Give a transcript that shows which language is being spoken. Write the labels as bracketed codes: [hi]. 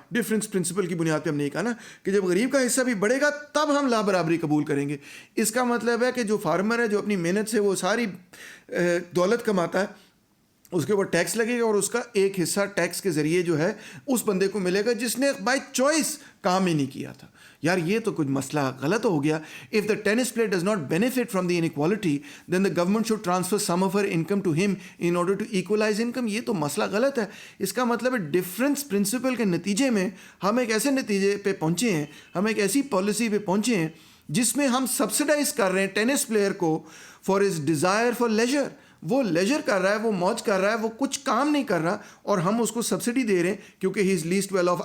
[ur] Difference principal کی بنیاد پہ ہم نے یہ کہا نا کہ جب غریب کا حصہ بھی بڑھے گا تب ہم لا برابری قبول کریں گے. اس کا مطلب ہے کہ جو فارمر ہے، جو اپنی محنت سے وہ ساری دولت کماتا ہے، اس کے اوپر ٹیکس لگے گا، اور اس کا ایک حصہ ٹیکس کے ذریعے جو ہے اس بندے کو ملے گا جس نے بائی چوائس کام ہی نہیں کیا تھا. یار یہ تو کچھ مسئلہ غلط ہو گیا. [en] If the tennis player does not benefit from the inequality, then the government should transfer some of her income to him in order to equalize income. [ur] یہ تو مسئلہ غلط ہے. اس کا مطلب ہے ڈفرینس پرنسپل کے نتیجے میں ہم ایک ایسے نتیجے پہ پہنچے ہیں، ہم ایک ایسی پالیسی پہ پہنچے ہیں جس میں ہم سبسڈائز کر رہے ہیں ٹینس پلیئر کو [en] For his desire for leisure. [ur] وہ لیجر کر رہا ہے، وہ موج کر رہا ہے، وہ کچھ کام نہیں کر رہا، اور ہم اس کو سبسڈی دے رہے ہیں کیونکہ [en] He is least well off.